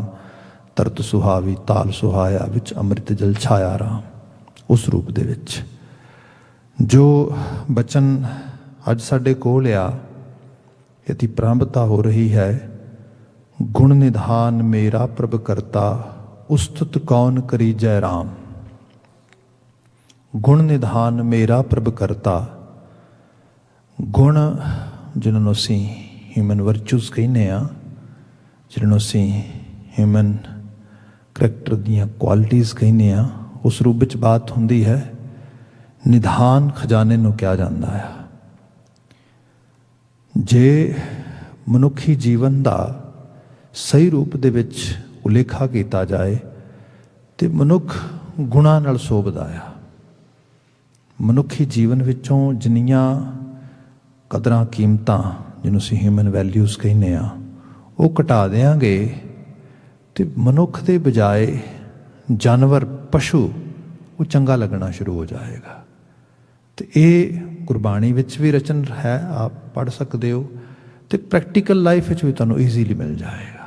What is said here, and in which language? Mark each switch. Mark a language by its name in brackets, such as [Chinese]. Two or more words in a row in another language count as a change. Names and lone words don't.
[Punjabi] ਤਰਤ ਸੁਹਾਵੀ ਤਾਲ ਸੁਹਾਇਆ ਵਿੱਚ ਅੰਮ੍ਰਿਤ ਜਲ ਛਾਇਆ ਰਾਮ। ਉਸ ਰੂਪ ਦੇ ਵਿੱਚ ਜੋ ਬਚਨ ਅੱਜ ਸਾਡੇ ਕੋਲ ਆ ਇਹਦੀ ਪ੍ਰਾਰੰਭਤਾ ਹੋ ਰਹੀ ਹੈ। ਗੁਣ ਨਿਧਾਨ ਮੇਰਾ ਪ੍ਰਭ ਕਰਤਾ ਉਸਤਤ ਕੌਣ ਕਰੀ ਜੈ ਰਾਮ। ਗੁਣ ਨਿਧਾਨ ਮੇਰਾ ਪ੍ਰਭ ਕਰਤਾ। ਗੁਣ ਜਿਨ੍ਹਾਂਨੂੰ ਅਸੀਂ [English] human virtues [Punjabi] ਕਹਿੰਦੇ ਜਿਨ੍ਹਾਂਨੂੰ ਅਸੀਂ [English] human character [Punjabi] ਦੀਆਂ ਕੁਆਲਿਟੀਜ਼ ਕਹਿੰਦੇ ਉਸ ਰੂਪ ਵਿੱਚ ਬਾਤ ਹੁੰਦੀ ਹੈ। ਨਿਧਾਨ ਖ਼ਜ਼ਾਨੇ ਨੂੰ ਕਿਹਾ ਜਾਂਦਾ ਹੈ। ਜੇ ਮਨੁੱਖੀ ਜੀਵਨ ਕਾ ਸਹੀ ਰੂਪ ਦੇ ਵਿਚ ਉਲੇਖਾ ਕੀਤਾ ਜਾਏ ਤਾਂ ਮਨੁੱਖ ਗੁਣਾਂ ਨਾਲ ਸੋਭਦਾ ਆ। ਮਨੁੱਖੀ ਜੀਵਨ ਵਿਚੋਂ ਜਿੰਨੀਆਂ ਕਦਰਾਂ ਕੀਮਤਾਂ ਜਿਹਨੂੰ ਅਸੀਂ [English] human values [Punjabi] ਕਹਿੰਦੇ ਆ ਉਹ ਘਟਾ ਦਿਆਂਗੇ ਤੇ ਮਨੁੱਖ ਦੇ ਬਜਾਏ ਜਾਨਵਰ ਪਸ਼ੂ ਉਹ ਚੰਗਾ ਲੱਗਣਾ ਸ਼ੁਰੂ ਹੋ ਜਾਏਗਾ। ਤੇ ਇਹ ਗੁਰਬਾਣੀ ਵਿੱਚ ਵੀ ਰਚਨ ਹੈ, ਆਪ ਪੜ੍ਹ ਸਕਦੇ ਹੋ ਤੇ [English] practical life [Punjabi] ਵਿੱਚ ਵੀ ਤੁਹਾਨੂੰ ਈਜ਼ੀਲੀ ਮਿਲ ਜਾਏਗਾ।